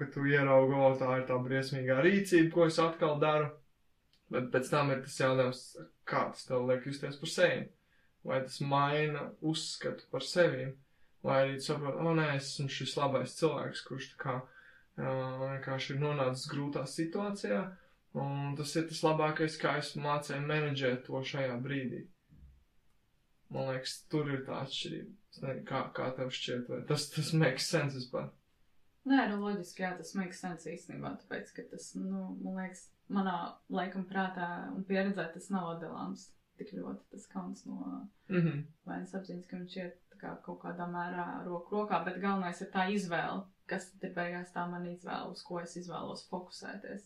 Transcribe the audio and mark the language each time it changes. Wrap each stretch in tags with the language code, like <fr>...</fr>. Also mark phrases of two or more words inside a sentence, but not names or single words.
<lv>tu ieraugi, tā ir tā briesmīgā rīcība, ko es atkal daru, bet pēc tam ir tas jautājums, kā tas tev liek justies par sevi, vai tas maina uzskatu par sevīm, vai arī tu saproti, nē, es esmu šis labais cilvēks, kurš tā kā vienkārši ir nonācis grūtā situācijā, un tas ir tas labākais, kā es mācēju menedžēt to šajā brīdī. Man liekas, tur ir tā atšķirība. Es nezinu, kā tev šķiet, vai tas</lv> <en>makes sense</en> <lv>vispār? Nē, loģiski, jā, tas</lv> <en>makes sense</en> <lv>īstenībā, tāpēc, ka tas, man liekas, manā laikam prātā un pieredzē tas nav atdalāms tik ļoti, tas kauns no vainas apziņas, ka viņš iet kā kaut kādā mērā roku rokā, bet galvenais ir tā izvēle, kas tad ir beigās tā man izvēle, uz ko es izvēlos fokusēties.</lv>